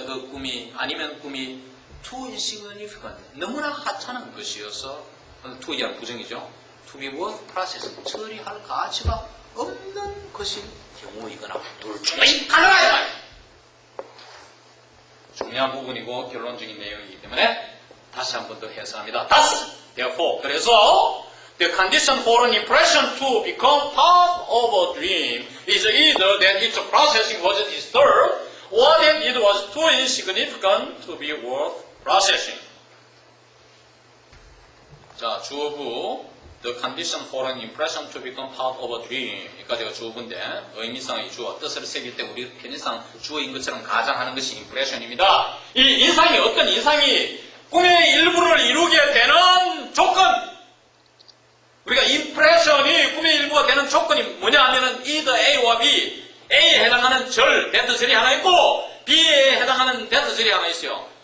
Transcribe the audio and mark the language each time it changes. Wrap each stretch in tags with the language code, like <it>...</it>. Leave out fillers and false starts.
<ko>그 꿈이 아니면 꿈이</ko> <en>too insignificant,</en> <ko>너무나 하찮은 것이어서 to이란 부정이죠.</ko> <en>to be worth processing,</en> <ko>처리할 가치가 없는 것일 경우이거나 둘 중에 하나야. 중요한 부분이고 결론적인 내용이기 때문에 다시 한 번 더 해석합니다.</ko> <en>Therefore,</en> <ko>그래서</ko> <en>the condition for an impression to become part of a dream is either that its processing was disturbed or that it was too insignificant to be worth processing.</en> <ko>자, 주어부</ko> <en>the condition for an impression to become part of a dream</en> <ko>여기까지가 주어부인데 의미상의 주어, 뜻을 새길 때 우리 편의상 주어인 것처럼 가장하는 것이 impression입니다. 이 인상이 어떤 인상이 꿈의 일부를 이루게 되는 조건, 우리가 impression이 꿈의 일부가 되는 조건이 뭐냐 하면은 either A와 B, A에 해당하는 절, 대터절이 하나 있고 B에 해당하는 대터절이 하나 있어요.</ko>